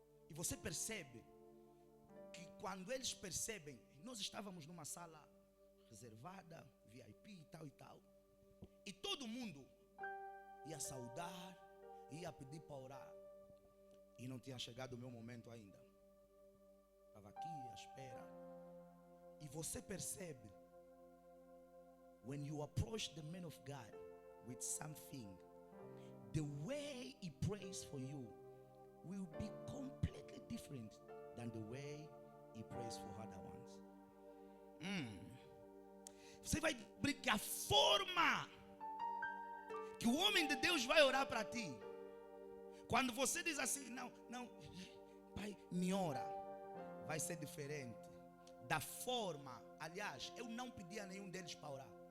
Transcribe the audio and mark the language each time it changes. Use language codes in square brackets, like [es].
[pt] E você percebe que quando eles percebem, nós estávamos numa sala reservada, VIP e tal e tal, e todo mundo ia saudar, ia pedir para orar, e não tinha chegado o meu momento ainda. Estava aqui à espera. E você percebe, [en] when you approach the man of God with something, the way he prays for you will be completely different than the way he prays for other ones. [pt] Você vai descobrir que a forma que o homem de Deus vai orar para ti, quando você diz assim, não, pai, me ora, vai ser diferente da forma. Aliás, eu não pedi a nenhum deles para orar.